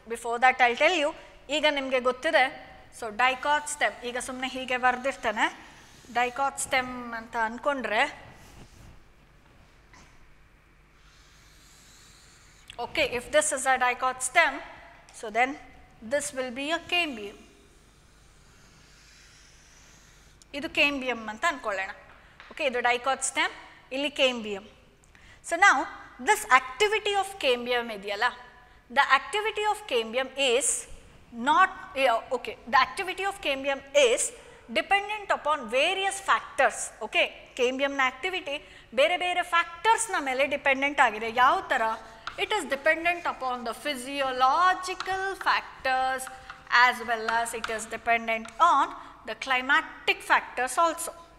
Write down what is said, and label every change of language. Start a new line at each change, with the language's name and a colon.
English: Before that I will tell you,
Kannada: ಈಗ ನಿಮಗೆ ಗೊತ್ತಿದೆ, ಸೊ ಡೈಕಾಟ್ ಸ್ಟೆಮ್, ಈಗ ಸುಮ್ಮನೆ ಹೀಗೆ ಬರೆದಿರ್ತಾನೆ ಡೈಕಾಟ್ ಸ್ಟೆಮ್ ಅಂತ ಅಂದ್ಕೊಂಡ್ರೆ,
English: okay, if this is a dicot stem, so then this will be a cambium.
Kannada: ಇದು cambium ಅಂತ ಅನ್ಕೊಳ್ಳೋಣ. ಓಕೆ, ಇದು ಡೈಕಾಟ್ ಸ್ಟೆಮ್, ಇಲ್ಲಿ cambium.
English: So now this activity of cambium ಇದೆಯಲ್ಲ, the activity of cambium is not, okay, the activity of cambium is dependent upon various factors.
Kannada: Okay, cambium ನ activity ಬೇರೆ ಬೇರೆ factors ನ ಮೇಲೆ dependent ಆಗಿದೆ. ಯಾವ ಥರ?
English: It is dependent upon the physiological factors as well as it is dependent on the climatic factors also.